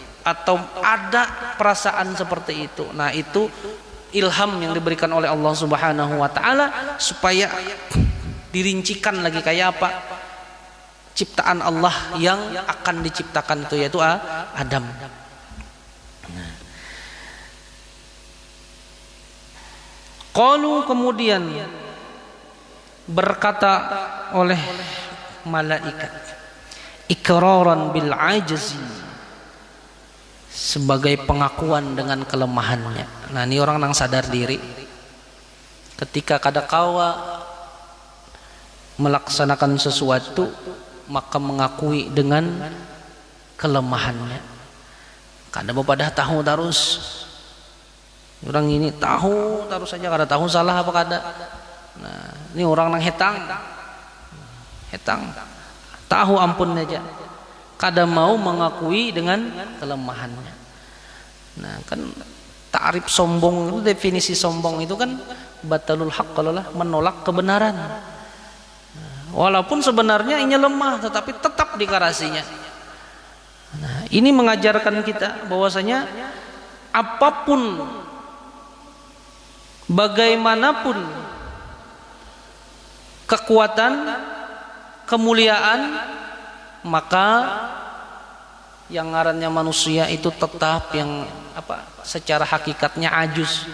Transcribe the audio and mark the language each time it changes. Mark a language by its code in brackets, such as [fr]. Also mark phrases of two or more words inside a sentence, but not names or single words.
[id] Atau ada perasaan seperti itu? Nah, itu ilham yang diberikan oleh Allah [ar] سبحانه وتعالى [id] supaya dirincikan lagi kayak apa ciptaan Allah yang akan diciptakan itu, yaitu Adam. Qalu, kemudian berkata oleh malaikat, [ar] إقرارا بالعجز, [id] sebagai pengakuan dengan kelemahannya. [bjn] Nah, ini orang nang sadar diri ketika kada kawa melaksanakan sesuatu, maka mengakui dengan kelemahannya. Kada pada tahu terus. Orang ini tahu terus saja, kada tahu salah apa kada. Nah, ini orang nang hetang. Tahu ampun aja. [id] Kada mau mengakui dengan kelemahannya. Nah, kan ta'rif sombong itu, definisi sombong itu kan [ar] بطر الحق, [id] kalau lah menolak kebenaran. Walaupun sebenarnya ini lemah, tetapi tetap dikarasinya. Nah, ini mengajarkan kita bahwasanya apapun, bagaimanapun kekuatan, kemuliaan, maka yang ngarannya manusia itu tetap yang secara hakikatnya ajuz.